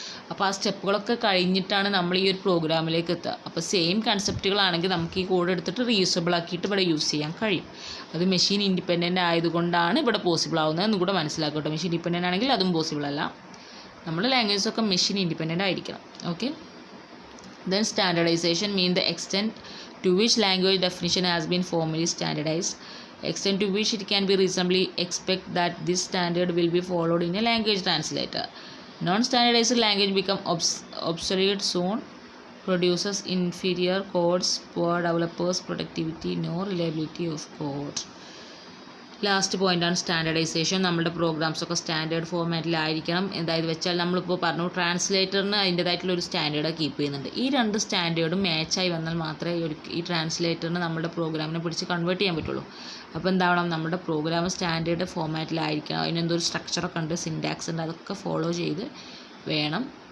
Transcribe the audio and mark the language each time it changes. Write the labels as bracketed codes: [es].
[ml] അപ്പോൾ ആ സ്റ്റെപ്പുകളൊക്കെ കഴിഞ്ഞിട്ടാണ് നമ്മൾ ഈ ഒരു പ്രോഗ്രാമിലേക്ക് എത്തുക. അപ്പോൾ സെയിം കൺസെപ്റ്റുകളാണെങ്കിൽ നമുക്ക് ഈ കോഡ് എടുത്തിട്ട് റീയൂസബിൾ ആക്കിയിട്ട് ഇവിടെ യൂസ് ചെയ്യാൻ കഴിയും. അത് മെഷീൻ ഇൻഡിപെൻഡൻ്റ് ആയതുകൊണ്ടാണ് ഇവിടെ പോസിബിൾ ആവുന്നത് എന്ന് കൂടെ മനസ്സിലാക്കട്ടെ. മെഷീൻ ഇൻഡിപെൻഡൻ്റ് ആണെങ്കിൽ അതും പോസിബിൾ അല്ല. നമ്മുടെ ലാംഗ്വേജസൊക്കെ മെഷീൻ ഇൻഡിപെൻഡൻ്റ് ആയിരിക്കണം. [en] Okay, then standardization mean the extent to which language definition has been formally standardized, extent to which it can be reasonably expect that this standard will be followed in a language translator. Non-standardized language become obsolete soon, produces inferior codes, poor developers productivity, no reliability of code. [ml] Last പോയിൻ്റാണ് standardisation. നമ്മുടെ പ്രോഗ്രാംസൊക്കെ standard ഫോർമാറ്റിലായിരിക്കണം. എന്തായത് വെച്ചാൽ നമ്മളിപ്പോൾ പറഞ്ഞു ട്രാൻസ്ലേറ്ററിന് അതിൻ്റേതായിട്ടുള്ള ഒരു standard keep ചെയ്യുന്നുണ്ട്. ഈ 2 സ്റ്റാൻഡേർഡും മാച്ചായി വന്നാൽ മാത്രമേ ഈ ട്രാൻസ്ലേറ്ററിന് നമ്മുടെ പ്രോഗ്രാമിനെ പിടിച്ച് കൺവേർട്ട് ചെയ്യാൻ പറ്റുള്ളൂ. അപ്പോൾ എന്താവണം, നമ്മുടെ പ്രോഗ്രാം സ്റ്റാൻഡേർഡ് ഫോർമാറ്റിലായിരിക്കണം. അതിനെന്തോ ഒരു സ്ട്രക്ചറൊക്കെ ഉണ്ട്, സിൻറ്റാക്സ് ഉണ്ട്, അതൊക്കെ ഫോളോ ചെയ്ത് വേണം.